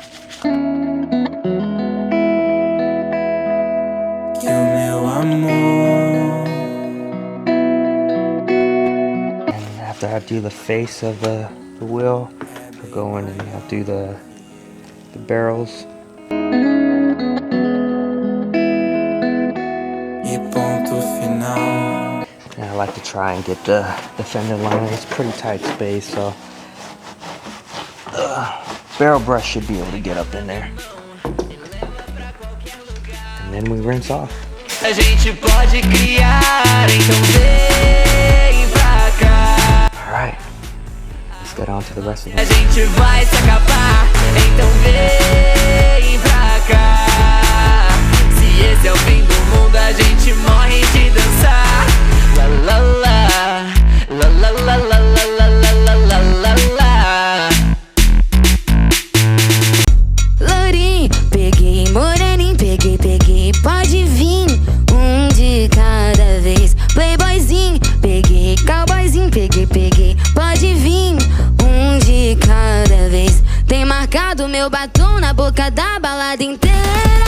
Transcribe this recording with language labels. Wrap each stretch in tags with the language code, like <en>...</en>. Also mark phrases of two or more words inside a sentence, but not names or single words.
<en>And after I do the face of the wheel, I'll go in and I'll do the barrels. like to try and get the fender liner. It's pretty tight space, so barrel brush should be able to get up in there. And then we rinse off.</en> <pt>A gente pode criar, então vem pra cá.</pt> <en>Alright, let's get on to the rest of it.</en> <pt>A gente vai se acabar, então vem pra cá. Se esse é o fim do mundo, a gente morre de dançar. La la la, la la la la la la la la la. Lourinho, peguei, moreninho, peguei, pode vir. De cada vez, playboyzinho, peguei, cowboyzinho, peguei, pode vir, de cada vez. Tem marcado meu batom na boca da balada inteira.</pt>